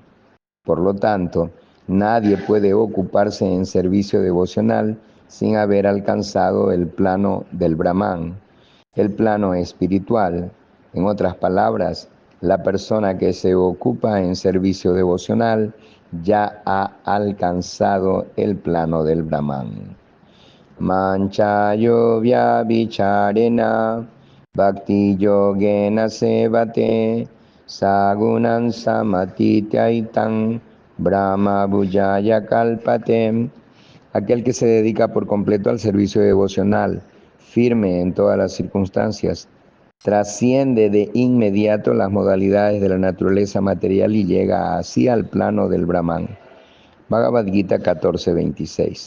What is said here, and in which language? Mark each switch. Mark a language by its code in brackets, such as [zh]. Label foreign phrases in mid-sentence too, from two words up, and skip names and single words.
[es] Por lo tanto, nadie puede ocuparse en servicio devocional sin haber alcanzado el plano del Brahman, el plano espiritual. En otras palabras, la persona que se ocupa en servicio devocional ya ha alcanzado el plano del Brahman. [sa] मां च यो ऽव्यभिचारेण भक्ति योगेन सेवते स गुणान् समतीत्यैतान् ब्रह्म भूयाय कल्पते. [es] Aquel que se dedica por completo al servicio devocional, firme en todas las circunstancias, trasciende de inmediato las modalidades de la naturaleza material y llega así al plano del Brahman. Bhagavad Gita 14:26.